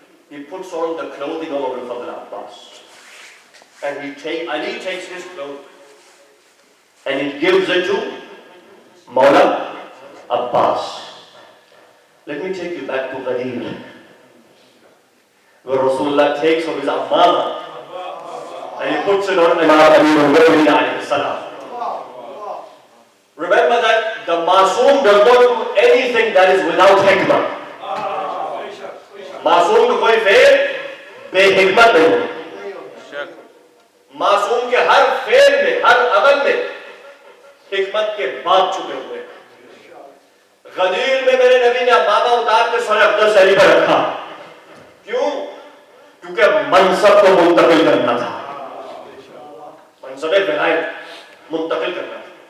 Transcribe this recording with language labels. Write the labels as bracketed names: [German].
[English] he puts on the clothing of Abu Fadl Abbas and Ali takes his clothing and he gives it to Maula Abbas. Let me take you back to Ghadir, where Rasulullah takes of his ammama and he puts it on Imam alayhi salam. Remember that the Masoom does not do anything that is without hikmah. [Urdu] معصوم کا کوئی فعل بے حکمت نہیں ہے۔ معصوم کے ہر فعل میں، ہر عمل میں حکمت کے بات چھپے ہوئے۔ غدیر میں میرے نبی نے امامہ اتار کے سر اقدس علی پر رکھا، کیوں؟ کیونکہ منصب کو منتقل کرنا تھا، منصب ولایت منتقل کرنا تھا۔